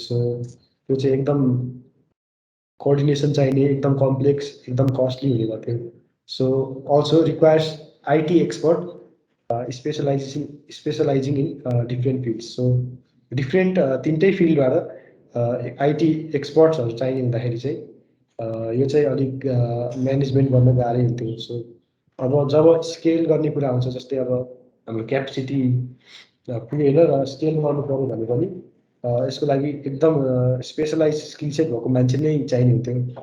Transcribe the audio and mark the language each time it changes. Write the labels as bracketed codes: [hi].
[ne] So त्यो चाहिँ एकदम कोअर्डिनेसन चाहिने, एकदम कम्प्लेक्स, एकदम कस्टली हुने गर्थ्यो। [en] So also requires IT expert specializing in different fields. [ne] So different तिनटै फिल्डबाट IT एक्सपर्ट्सहरू चाहिने हुँदाखेरि चाहिँ यो चाहिँ अलिक म्यानेजमेन्ट गर्न गाह्रै हुन्थ्यो. सो अब जब स्केल गर्ने कुरा आउँछ, जस्तै अब हाम्रो क्यापेसिटी पुगेन र स्केल गर्नु पऱ्यो भने पनि यसको लागि एकदम स्पेसलाइज स्किल सेट भएको मान्छे नै चाहिने हुन्थ्यो.